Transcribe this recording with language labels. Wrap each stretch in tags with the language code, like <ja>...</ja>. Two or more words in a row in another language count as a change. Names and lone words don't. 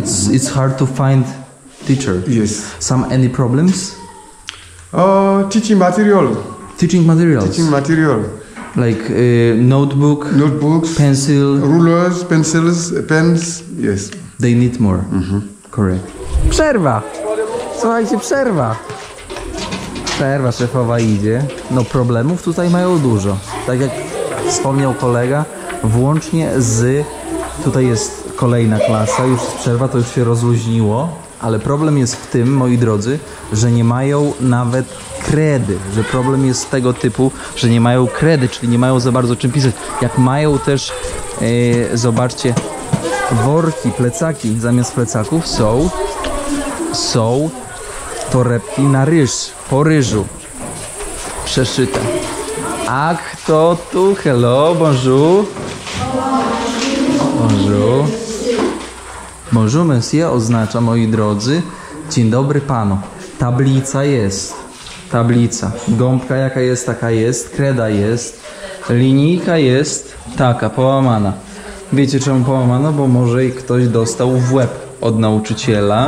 <en>it's hard to find teacher. Yes. Any problems? Teaching material. Teaching materials. Like Notebooks, pencil. rulers, pencils, pens. Yes. They need more. Correct.</en> <pl>Przerwa. Słuchajcie, przerwa. Przerwa szefowa idzie. No problemów tutaj mają dużo. Tak jak wspomniał kolega, włącznie z... Tutaj jest kolejna klasa, już jest przerwa, to już się rozluźniło. Ale problem jest w tym, moi drodzy, że nie mają nawet kredy. Że problem jest tego typu, że nie mają kredy, czyli nie mają za bardzo czym pisać. Jak mają też, zobaczcie, worki, plecaki. Zamiast plecaków są torebki na ryż, po ryżu. Przeszyte. A kto tu?</pl> <fr>Hello, bonjour. Bonjour monsieur</fr> <pl>oznacza, moi drodzy, dzień dobry panu. Tablica jest. Tablica. Gąbka jaka jest, taka jest. Kreda jest. Linijka jest taka, połamana. Wiecie czemu połamana? Bo może i ktoś dostał w łeb od nauczyciela.</pl>